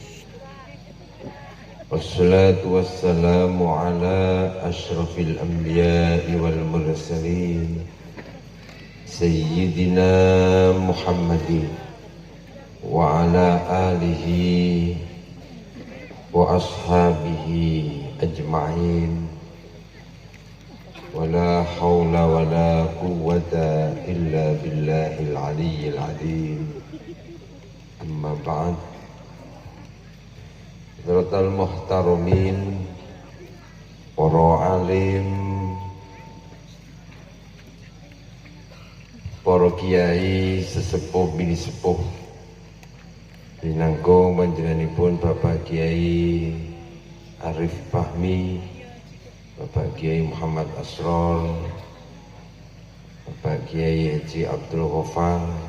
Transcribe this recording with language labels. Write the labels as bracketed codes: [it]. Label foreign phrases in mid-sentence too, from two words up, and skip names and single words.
[ar] والصلاة والسلام على أشرف الأنبياء والمرسلين سيدنا محمد وعلى آله وأصحابه أجمعين. ولا حول ولا قوة إلا بالله العلي العظيم. أما بعد. حضرات المحترمين, [jv] para alim, para kiai, sesepuh bini sepuh, dinangkung panjenenganipun Bapak Kiai Arif Fahmi, Bapak Kiai Muhammad Asror, Bapak Kiai Haji Abdul Ghaffar,